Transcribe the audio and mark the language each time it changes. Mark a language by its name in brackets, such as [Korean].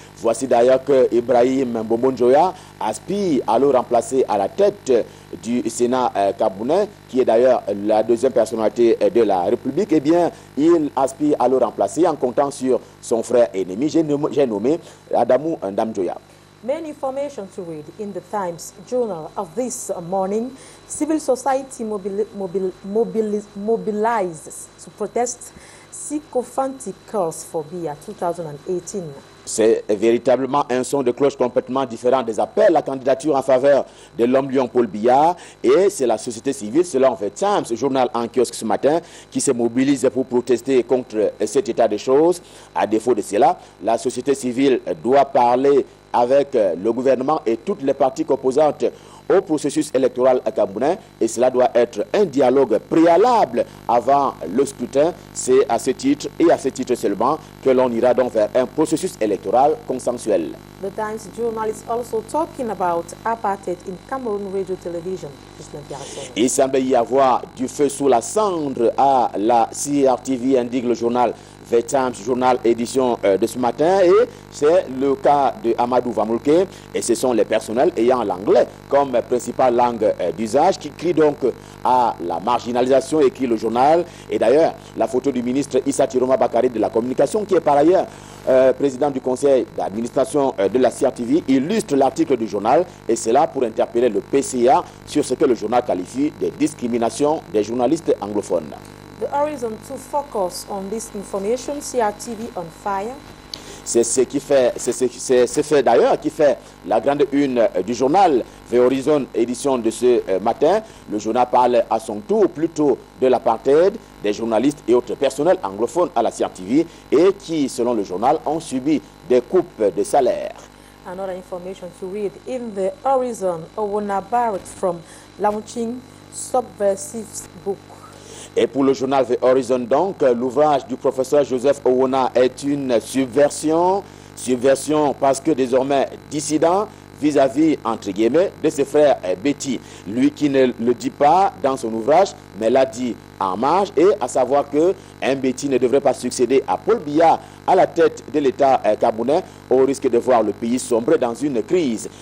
[French] Voici d'ailleurs que Ibrahim Mbombo Njoya aspire à le remplacer à la tête du Sénat camerounais, qui est d'ailleurs la deuxième personnalité de la République. Eh bien, il aspire à le remplacer en comptant sur son frère ennemi. J'ai nommé Adamou Ndam Njoya. [English] Main information to read in the Times Journal of this morning. Civil society mobilizes to protest sycophantic calls for Biya 2018. [French] C'est véritablement un son de cloche complètement différent des appels à la candidature en faveur de l'homme lion Paul Biya. Et c'est la société civile, selon The Times, journal en kiosque ce matin, qui se mobilise pour protester contre cet état de choses. À défaut de cela, la société civile doit parler avec le gouvernement et toutes les parties composantes au processus électoral camerounais et cela doit être un dialogue préalable avant le scrutin. C'est à ce titre et à ce titre seulement que l'on ira donc vers un processus électoral consensuel. [English] The Times journal is also talking about apartheid in Cameroon Radio Television. [French] Il semble y avoir du feu sous la cendre à la CRTV, indique le journal The Times Journal édition de ce matin, et c'est le cas de Amadou Vamulke, et ce sont les personnels ayant l'anglais comme principale langue d'usage qui crient donc à la marginalisation, écrit le journal. Et d'ailleurs, la photo du ministre Issa Tiroma Bakari de la communication, qui est par ailleurs président du conseil d'administration de la CRTV, illustre l'article du journal, et c'est là pour interpeller le PCA sur ce que le journal qualifie de discrimination des journalistes anglophones. [English] The Horizon to focus on this information, CRTV on fire. [French] C'est ce fait d'ailleurs qui fait la grande une du journal The Horizon édition de ce matin. Le journal parle à son tour plutôt de l'apartheid, des journalistes et autres personnels anglophones à la CRTV et qui, selon le journal, ont subi des coupes de salaire. [English] Another information to read in The Horizon, Owona barred from launching subversive book. [French] Et pour le journal The Horizon, donc, l'ouvrage du professeur Joseph Owona est une subversion. Subversion parce que désormais dissident vis-à-vis, entre guillemets, de ses frères Betty. Lui qui ne le dit pas dans son ouvrage, mais l'a dit en marge, et à savoir que un Betty ne devrait pas succéder à Paul Biya à la tête de l'État camerounais, au risque de voir le pays sombrer dans une crise.